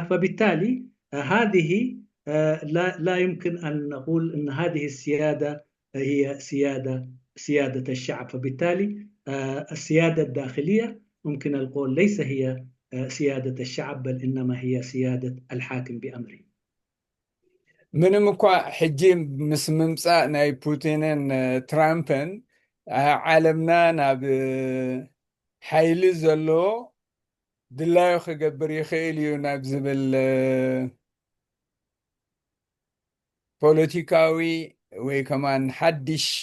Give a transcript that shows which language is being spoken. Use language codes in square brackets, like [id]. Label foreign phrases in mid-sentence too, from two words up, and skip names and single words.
[ar] فبالتالي هذه لا يمكن أن نقول أن هذه السيادة هي سيادة الشعب. فبالتالي السيادة الداخلية ممكن القول ليس هي سيادة الشعب، بل إنما هي سيادة الحاكم بأمره. [ti] ምንም እኳ ሕጂ ምስ ምምፃእ ናይ ፑቲንን ትራምፕን ዓለምና ናብ ሓይሊ ዘለዎ ድላዩ ክገብር ይኽእል እዩ ናብ ዝብል ፖለቲካዊ ወይ ከማን ሓድሽ